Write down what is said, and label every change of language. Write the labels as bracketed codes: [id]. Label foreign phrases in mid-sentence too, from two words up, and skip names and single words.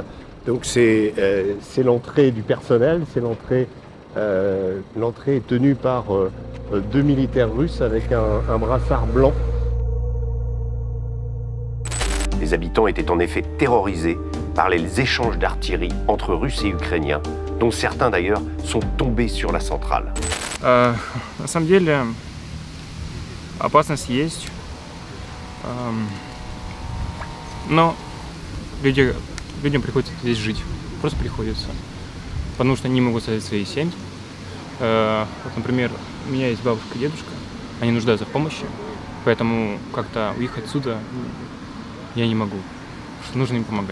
[fr] Donc c'est l'entrée du personnel, c'est l'entrée est tenue par 2 militaires russes avec un brassard blanc. Les habitants étaient en effet terrorisés par les échanges d'artillerie entre Russes et Ukrainiens, dont certains d'ailleurs sont tombés sur la centrale. [ru] На самом деле опасность есть, но людям приходится здесь жить, просто приходится, потому что они не могут создать свои семьи. Вот, например, у меня есть бабушка и дедушка, они нуждаются в помощи, поэтому как-то уехать отсюда я не могу, что нужно им помогать.